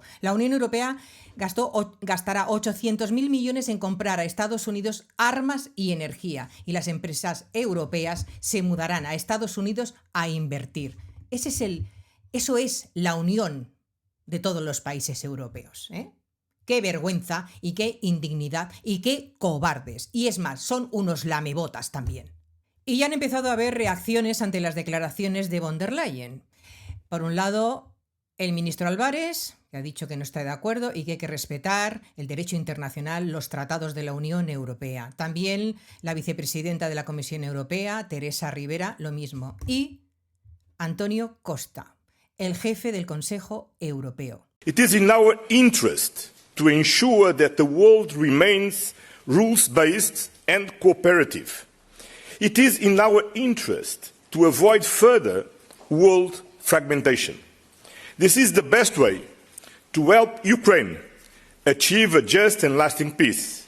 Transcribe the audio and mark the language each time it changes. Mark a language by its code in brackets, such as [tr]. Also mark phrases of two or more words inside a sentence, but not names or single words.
[es] La Unión Europea gastará 800.000 millones en comprar a Estados Unidos armas y energía, y las empresas europeas se mudarán a Estados Unidos a invertir. Eso es la unión de todos los países europeos, ¿eh? Qué vergüenza y qué indignidad y qué cobardes. Y es más, son unos lamebotas también. Y ya han empezado a haber reacciones ante las declaraciones de von der Leyen. Por un lado, el ministro Álvarez, que ha dicho que no está de acuerdo y que hay que respetar el derecho internacional, los tratados de la Unión Europea. También la vicepresidenta de la Comisión Europea, Teresa Rivera, lo mismo. Y Antonio Costa, el jefe del Consejo Europeo. [en] It is in our interest to ensure that the world remains rules-based and cooperative. It is in our interest to avoid further world fragmentation. This is the best way to help Ukraine achieve a just and lasting peace.